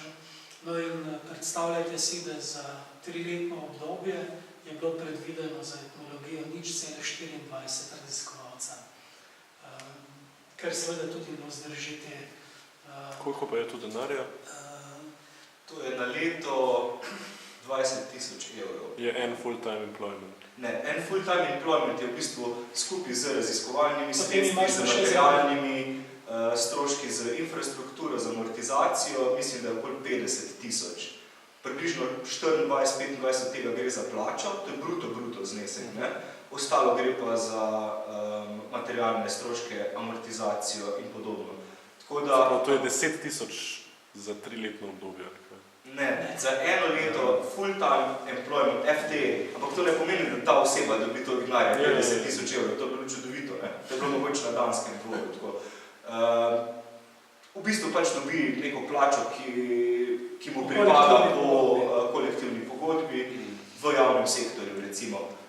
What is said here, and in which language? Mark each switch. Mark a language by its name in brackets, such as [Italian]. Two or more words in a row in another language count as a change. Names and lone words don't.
[Slovenian] No in predstavljajte si, da za 3-letno obdobje je bilo predvideno za etnologijo 0,24 raziskovalca. Ker seveda tudi ne vzdrži te... Koliko pa je to denarja? To je na leto 20.000 evrov. Je en [English] full-time employment? [Slovenian] Ne, en [English] full-time employment [Slovenian] je v bistvu skupaj z raziskovalnimi sredstvi, z materialnimi stroški, z infrastrukturo, z amortizacijo, mislim, da je okoli 50.000. Približno 24-25 tega gre za plačo, to je bruto znesek. Ostalo gre pa za materialne stroške, amortizacijo in podobno. To je 10.000 za 3-letno obdobje? Ne, za eno leto [English] full-time employment, [Slovenian] FTE, ampak to ne pomeni, da ta oseba dobi to denarja 50.000 evrov, to je bilo čudovito, to je bilo mogoče na danskem dvoru. V bistvu pač dobi neko plačo, ki mu pripada po kolektivni pogodbi v javnem sektorju, recimo.